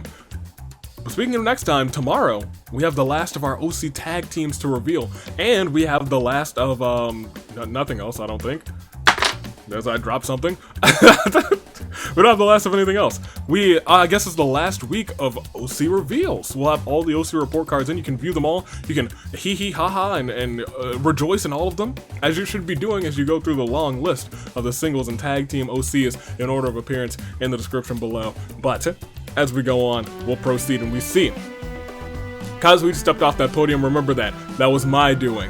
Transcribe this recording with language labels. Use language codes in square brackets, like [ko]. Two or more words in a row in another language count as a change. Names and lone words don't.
[en] But speaking of next time, tomorrow, we have the last of our OC tag teams to reveal. And we have the last of, nothing else, I don't think. As I dropped something. We don't have the last of anything else. I guess it's the last week of OC reveals. We'll have all the OC report cards in. You can view them all. You can hee ha ha and rejoice in all of them, as you should be doing as you go through the long list of the singles and tag team OCs in order of appearance in the description below. But as we go on, we'll proceed and we see Kazuya stepped off that podium. Remember that. That was my doing.